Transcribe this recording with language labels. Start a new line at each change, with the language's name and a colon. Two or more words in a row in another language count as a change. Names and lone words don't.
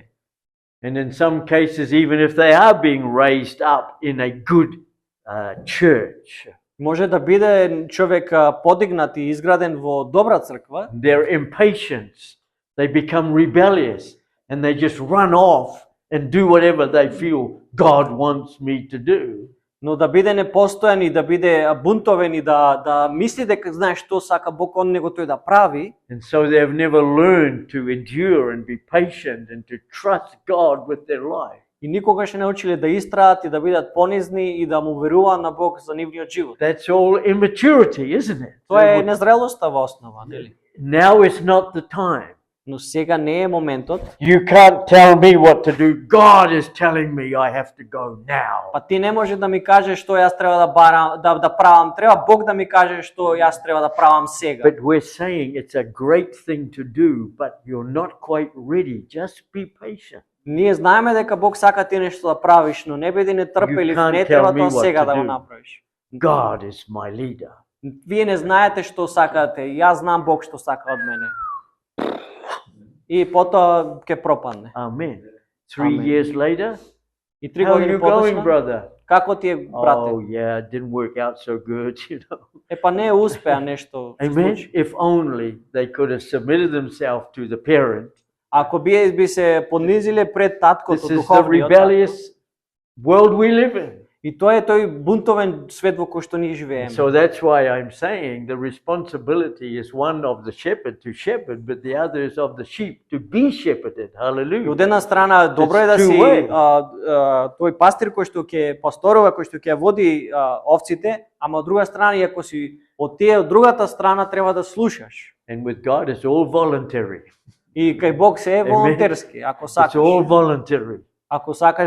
English: And in some cases, even if they are being raised up in a good church,
Macedonian: Може да биде човек подигнат и изграден во добра црква,
English: their impatience, they become rebellious and they just run off and do whatever they feel God wants me to do.
Macedonian: но да биде непостојан и да биде бунтовен и да мисли дека знае што сака Бог он него тој да прави,
English: And so they've never learned to endure and be patient and to trust God with their life.
Macedonian: и никогаш не научиле да истраат и да бидат понизни и да му веруваат на Бог за нивниот живот.
English: That's all immaturity, isn't it?
Macedonian: Тоа е незрелоста во основа, нели?
English: Now is not the time.
Macedonian: Но сега не е моментот.
English: You can't tell me what to do. God is telling me I have to go now.
Macedonian: Па ти не може да ми кажеш што јас треба да барам, да правам, треба Бог да ми каже што јас треба да правам сега.
English: But we're saying it's a great thing to do, but you're not quite ready. Just be patient.
Macedonian: Ние знаеме дека Бог сака ти нешто да правиш, но не биди нетрпелив,
English: You can't
Macedonian: не
English: tell
Macedonian: треба
English: me
Macedonian: тоа
English: what
Macedonian: сега
English: to
Macedonian: да го
English: do.
Macedonian: направиш.
English: God is my leader.
Macedonian: Вие не знаете што сакате, јас знам Бог што сака од мене. И потоа ќе пропадне.
English: Amen. 3 Amen. years later,
Macedonian: И 3
English: how are
Macedonian: години
English: you going,
Macedonian: подоцна,
English: brother?
Macedonian: како ти е, брате?
English: Oh, yeah, it didn't work out so good, you know.
Macedonian: Па не успеа нешто. се Amen. случи.
English: If only they could have submitted themselves to the parent.
Macedonian: Ако би се понизиле пред таткото,
English: This is the
Macedonian: духовниот,
English: rebellious world we live in.
Macedonian: и тоа е тој бунтовен свет во кој што ние живееме.
English: So that's why I'm saying the responsibility is one of the shepherd to shepherd, but the other is of the sheep to be shepherded.
Macedonian: И Hallelujah. од една страна добро е да
English: It's
Macedonian: си
English: two way.
Macedonian: тој пастир кој што ќе пасторува, кој што ќе води овците, ама од друга страна и ако си од тие од другата страна треба да слушаш.
English: And with God, it's all voluntary.
Macedonian: И кај Бог се е Amen. волонтерски, ако
English: It's
Macedonian: сакаш.
English: all voluntary.
Macedonian: Ако сакаш